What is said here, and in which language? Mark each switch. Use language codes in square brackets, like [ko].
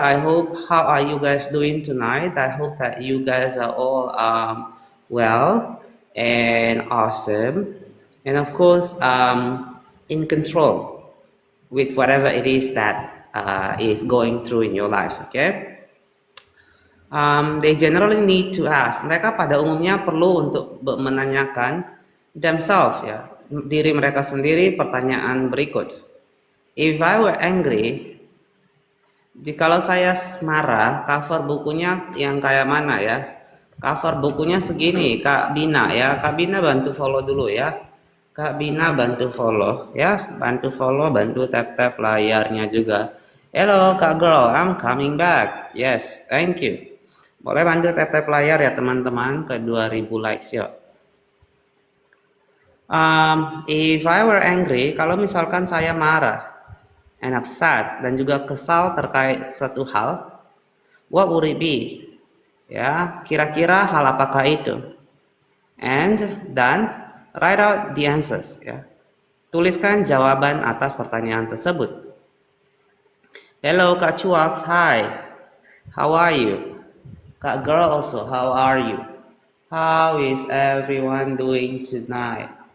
[en] I hope, how are you guys doing tonight? I hope that you guys are all well and awesome, and of course in control with whatever it is that is going through in your life, okay? They generally need to ask. [id] Mereka pada umumnya perlu untuk menanyakan themselves, ya, diri mereka sendiri pertanyaan berikut. [en] If I were angry, [id] jikalau saya marah, cover bukunya yang kayak mana, ya? Cover bukunya segini, Kak Bina, ya. Kak Bina bantu follow dulu, ya. Kak Bina bantu follow, ya. Bantu follow, bantu tap-tap layarnya juga. [en] Hello Kak Girl, I'm coming back. Yes, thank you. [id] Boleh bantu tap-tap layar, ya teman-teman, ke 2000 likes yuk. [en] If I were angry, [id] kalau misalkan saya marah [en] and upset [id] dan juga kesal terkait satu hal, [en] what would it be? [id] Ya, kira-kira hal apakah itu? [en] And then write out the answers, [id] ya. Tuliskan jawaban atas pertanyaan tersebut. [en] Hello Kak Cuaks, hi. How are you? Kak Girl also, how are you? How is everyone doing tonight?